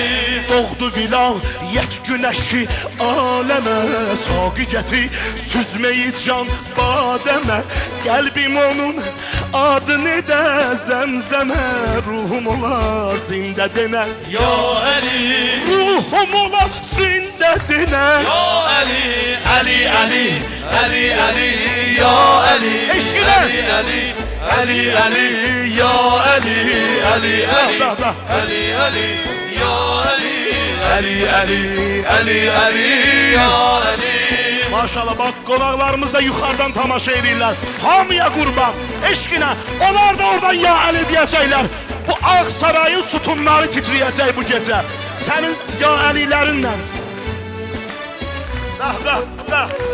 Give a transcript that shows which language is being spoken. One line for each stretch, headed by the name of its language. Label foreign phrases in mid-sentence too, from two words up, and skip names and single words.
Azerbaijani: Doğdu vilayət günəşi aləmə Saqiyyəti süzməyi can badəmə Qəlbim onun adını da zəmzəmə Ruhum ola zində dinən Ya Ali, Ruhum ola zində dinən Ya Ali, Ali, Ali, Ali, Ali, Ya Ali, Eşqinə! Ali, Ali, Ali, Ali, Ya Ali, Ali, Ali, Ali, Ali, Ya Ali, Ali, Ali, Ali, Ali, Ya Ali. Maşallah bak qonaqlarımız da yuxarıdan tamaşa edirlər. Hamıya qurban, eşqinə. Onlar da oradan ya əli deyəcəklər. Bu ağ sarayın sütunları titriyəcək bu gecə. Sənin ya əlilərinlə. Bəh, bəh, bəh.